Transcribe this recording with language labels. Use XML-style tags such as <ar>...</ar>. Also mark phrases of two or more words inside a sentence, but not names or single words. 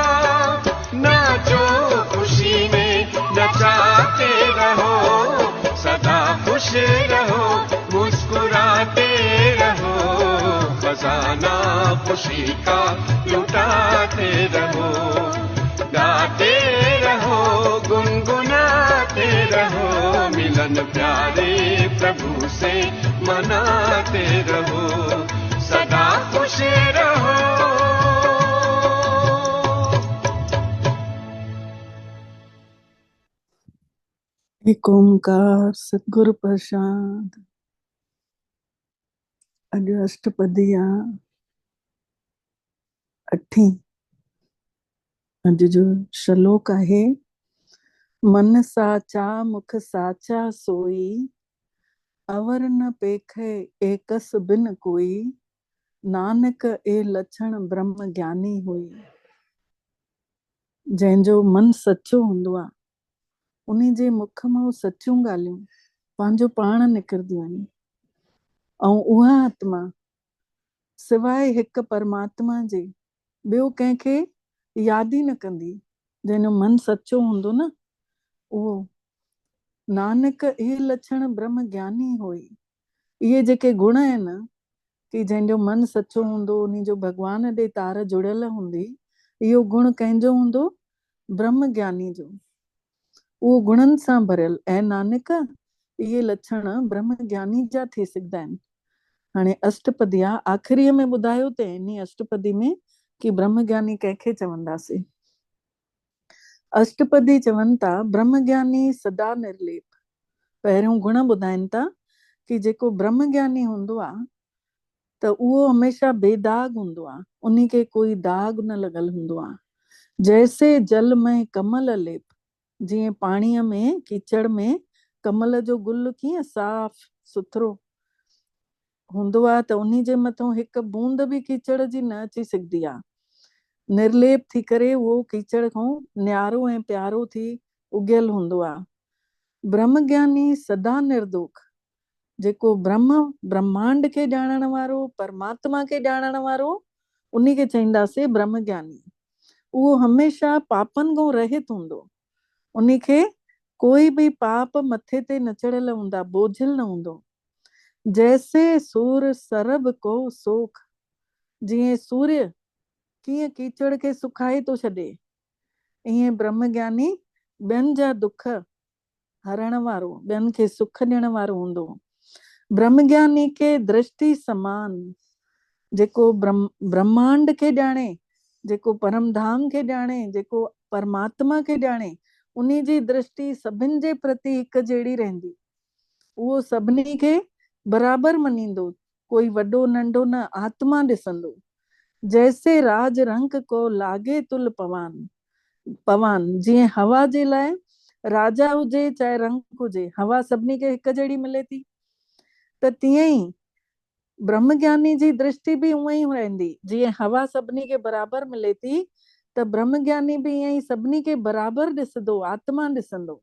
<hi>नाचो खुशी में नचाते रहो, सदा खुश रहो मुस्कुराते रहो, खजाना खुशी का लुटाते रहो, गाते रहो गुनगुनाते रहो, मिलन प्यारे प्रभु से मनाते रहो, सदा खुश रहो।</hi> <pa>ਇਕ ਓਅੰਕਾਰ ਸਤਿਗੁਰ ਪ੍ਰਸਾਦਿ।</pa> <sd>अॼु अष्टपदी आहे अठी। अॼु जो श्लोक आहे,</sd> <pa>ਮਨ ਸਾਚਾ ਮੁਖ ਸਾਚਾ ਸੋਈ, ਅਵਰ ਨ ਪੇਖੈ ਏਕਸੁ ਬਿਨੁ ਕੋਈ, ਨਾਨਕ ਇਹ ਲਛਣ ਬ੍ਰਹਮ ਗਿਆਨੀ ਹੋਇ।</pa> <sd>जंहिंजो मन सचो हूंदो आहे उन्हीं जे मुख मां सचियूं ॻाल्हियूं पंहिंजो पाण निकिरदियूं आहिनि, ऐं उहा आत्मा सिवाय हिकु परमात्मा जे ॿियो कंहिंखे यादि ई न कंदी। जंहिंजो मन सचो हूंदो न, उहो</sd> <pa>ਨਾਨਕ ਇਹ ਲਛਣ ਬ੍ਰਹਮ ਗਿਆਨੀ ਹੋਇ।</pa> <sd>इहे जेके गुण आहिनि कि जंहिंजो मन सचो हूंदो, उन्हीं जो भॻवान ॾे तार जुड़ियल हूंदी, इहो गुण कंहिंजो हूंदो? ब्रह्म ज्ञानी जो। उहो गुणनि सां भरियल। ऐं नानक इहे लक्षण ब्रह्म ज्ञानी जा थी सघंदा आहिनि। हाणे अष्टपदी आहे, आख़िरीअ में ॿुधायो त इन अष्टपदी में कि ब्रह्म ज्ञानी कंहिंखे चवंदासीं। अष्टपदी चवनि था</sd> <pa>ਬ੍ਰਹਮ ਗਿਆਨੀ ਸਦਾ ਨਿਰਲੇਪ।</pa> <sd>पहिरियों गुण ॿुधाइनि था कि जेको ब्रह्म ज्ञानी हूंदो आहे त उहो हमेशा बेदाग हूंदो आहे, उन्ही खे कोई दाग न लॻल हूंदो आहे।</sd> <pa>ਜੈਸੇ ਜਲ ਮਹਿ ਕਮਲ ਲੇਪ,</pa> <sd>जीअं पाणीअ में कीचड़ में कमल जो गुल कीअं साफ़ सुथरो हूंदो आहे त उन्ही जे मथां हिकु बूंद बि कीचड़ जी न अची सघंदी आहे। निर्लेप थी करे उहो कीचड़ खां न्यारो ऐं प्यारो थी उगियल हूंदो आहे।</sd> <pa>ਬ੍ਰਹਮ ਗਿਆਨੀ ਸਦਾ ਨਿਰਦੋਖ,</pa> <sd>जेको ब्रह्म ब्रह्मांड खे ॼाणण वारो, परमात्मा खे ॼाणण वारो, उन्ही खे चईंदासीं ब्रह्म ज्ञानी। उहो हमेशा पापनि खां रहित हूंदो, उन्ही खे कोई भी पाप मथे ते न चढ़ियल हूंदा, बोझिल न हूंदो।</sd> <pa>ਜੈਸੇ ਸੂਰੁ ਸਰਬ ਕਉ ਸੋਖ,</pa> <sd>जीअं सूर्य कीअं कीचड़ खे सुखाए थो छॾे, ईअं ब्रह्म ज्ञानी ॿियनि जा दुख हरण वारो, ॿियनि खे सुख ॾियण वारो हूंदो।</sd> <pa>ਬ੍ਰਹਮਗਿਆਨੀ ਕੈ ਦ੍ਰਿਸਟਿ ਸਮਾਨਿ,</pa> <sd>जेको ब्रह्मांड खे ॼाणे, जेको परम धाम खे ॼाणे, जेको परमात्मा खे ॼाणे, उन्ही जी दृष्टि सभिनि जे प्रति हिकु जहिड़ी रहंदी। उहो सभिनी खे बराबरि मञींदो, कोई वॾो नंढो न, आत्मा ॾिसंदो।</sd> <pa>ਜੈਸੇ ਰਾਜ ਰੰਕ ਕਉ ਲਾਗੈ ਤੁਲਿ ਪਵਾਨ,</pa> <sd>पवान जीअं हवा जे लाइ राजा हुजे चाहे रंग हुजे, हवा सभिनी खे हिकु जहिड़ी मिले थी, त तीअं ई ब्रह्मज्ञानी जी दृष्टि भी उहा ई रहंदी। जीअं हवा सभिनी खे बराबरि मिले थी, त ब्रह्मज्ञानी भी ईअं ई सभिनी खे बराबरि ॾिसंदो, आत्मा ॾिसंदो।</sd>